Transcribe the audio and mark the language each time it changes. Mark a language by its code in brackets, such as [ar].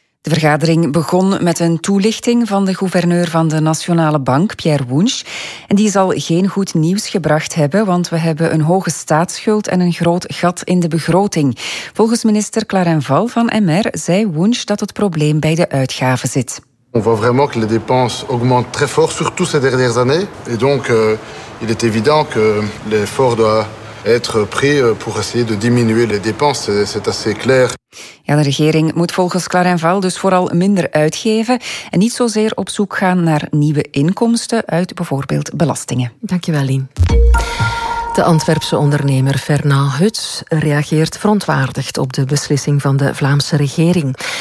[nl] De vergadering begon met een toelichting van de gouverneur van de Nationale Bank, Pierre Wunsch. En die zal geen goed nieuws gebracht hebben, want we hebben een hoge staatsschuld en een groot gat in de begroting. Volgens minister Clarenval van MR zei Wunsch dat het probleem bij de uitgaven zit. [fr] On voit vraiment que les dépenses augmentent très fort, surtout ces dernières années. Et donc, il est évident que l'effort doit être pris pour essayer de diminuer les dépenses. C'est assez clair. [nl] Ja, de regering moet volgens Clarenval dus vooral minder uitgeven en niet zozeer op zoek gaan naar nieuwe inkomsten uit bijvoorbeeld belastingen. Dankjewel, Lien. De Antwerpse ondernemer Fernand Huts reageert verontwaardigd op de beslissing van de Vlaamse regering.